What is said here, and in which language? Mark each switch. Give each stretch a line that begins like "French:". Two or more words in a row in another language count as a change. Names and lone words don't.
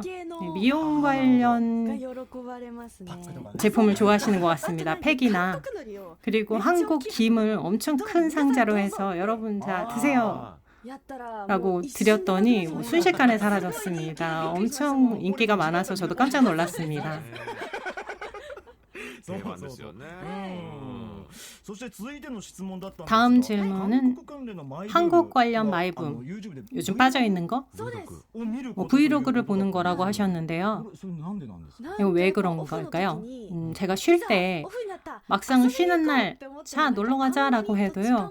Korean: 네, 미용 관련 제품을 좋아하시는 것 같습니다. 팩이나 그리고 한국 김을 엄청 큰 상자로 해서 여러분 자 드세요 라고 드렸더니 뭐 순식간에 사라졌습니다. 엄청 인기가 많아서 저도 깜짝 놀랐습니다.
Japanese: 定番ですよね。
Korean: 다음 질문은 한국 관련 마이붐 요즘 빠져있는 거? 브이로그를 보는 거라고 하셨는데요. 이거 왜 그런 걸까요? 제가 쉴 때 막상 쉬는 날 자 놀러 가자라고 해도요.